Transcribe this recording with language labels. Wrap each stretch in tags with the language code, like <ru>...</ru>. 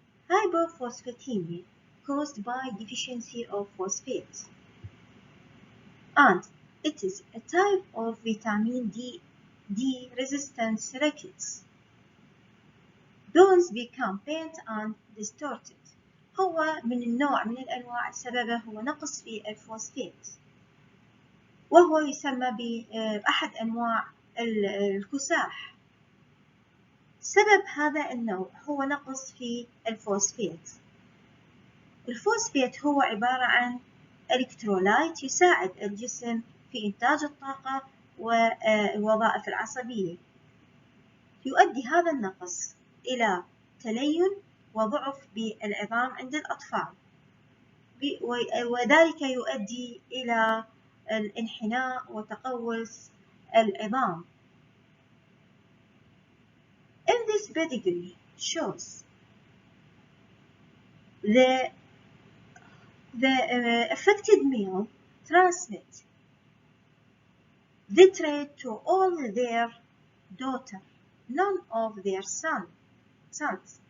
<en>Hypophosphatemia caused by deficiency of phosphate, and it is a type of vitamin D resistance rickets. Bones become bent and distorted.</en> <ar>هو من النوع من الأنواع سببه هو نقص في الفوسفات، وهو يسمى بأحد أنواع الكساح. سبب هذا النوع هو نقص في الفوسفات. الفوسفات هو عبارة عن إلكترولايت يساعد الجسم في إنتاج الطاقة والوظائف العصبية. يؤدي هذا النقص إلى تلين وضعف بالعظام عند الأطفال، وذلك يؤدي إلى الانحناء وتقوس العظام.</ar> <en>In this pedigree shows the affected male transmit the trait to all their daughters, none of their sons.</en>